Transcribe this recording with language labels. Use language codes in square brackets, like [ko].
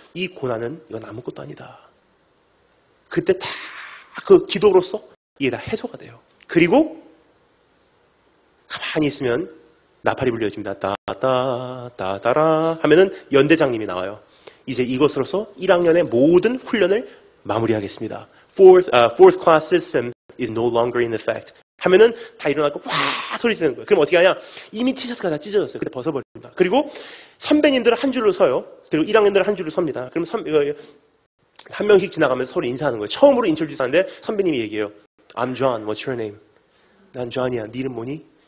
[ko] 이 고난은 이건 아무것도 아니다. 그때 다 그 기도로서 이게 다 해소가 돼요. 그리고 가만히 있으면 나팔이 불려집니다. 따따따따라 하면은 연대장님이 나와요. 이제 이것으로서 1학년의 모든 훈련을 마무리하겠습니다. [en] Fourth class system is no longer in effect. [ko] 하면은 다 일어나고 와 소리 지르는 거예요. 그럼 어떻게 하냐? 이미 티셔츠가 다 찢어졌어요. 근데 벗어버립니다. 그리고 선배님들은 한 줄로 서요. 그리고 1학년들은 한 줄로 섭니다. 그럼 한 명씩 지나가면서 서로 인사하는 거예요. 처음으로 인트로듀스 하는데 선배님이 얘기해요. [en] I'm John. What's your name? [ko] 난 John이야. 네 이름 뭐니?